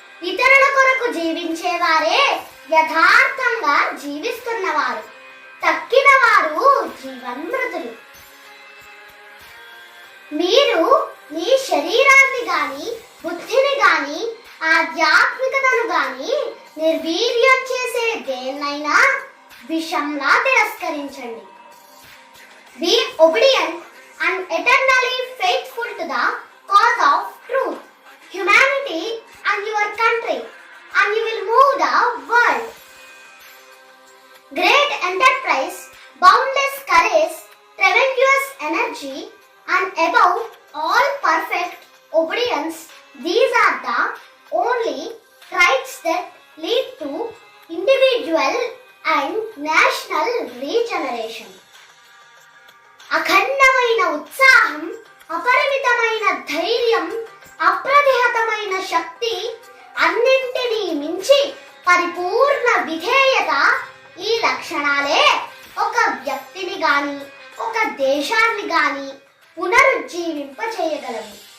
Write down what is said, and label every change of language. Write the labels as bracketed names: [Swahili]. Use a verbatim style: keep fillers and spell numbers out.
[Telugu] ఇతరుల కొరకు జీవించేవారే యథార్థంగా జీవిస్తున్నవారు, తక్కిన వారు జీవన్మృతులు. మీరు మీ శరీరాన్ని గాని, బుద్ధిని గాని, ఆధ్యాత్మికతను గాని నిర్వీర్యం చేసే దేన్నైనా విషంలా తిరస్కరించండి. [English] Be obedient and eternally faithful to the cause of truth, humanity and your country, and you will move the world. Great enterprise, boundless courage, tremendous energy, and above all perfect obedience, these are the only traits that lead to individual and national regeneration. [Telugu] అఖండమైన ఉత్సాహం, అపరిమితమైన ధైర్యం, అప్రతిహతమైన శక్తి, అన్నింటినీ మించి పరిపూర్ణ విధేయత, ఈ లక్షణాలే ఒక వ్యక్తిని గాని, ఒక దేశాన్ని గాని పునరుజ్జీవింపచేయగలవు.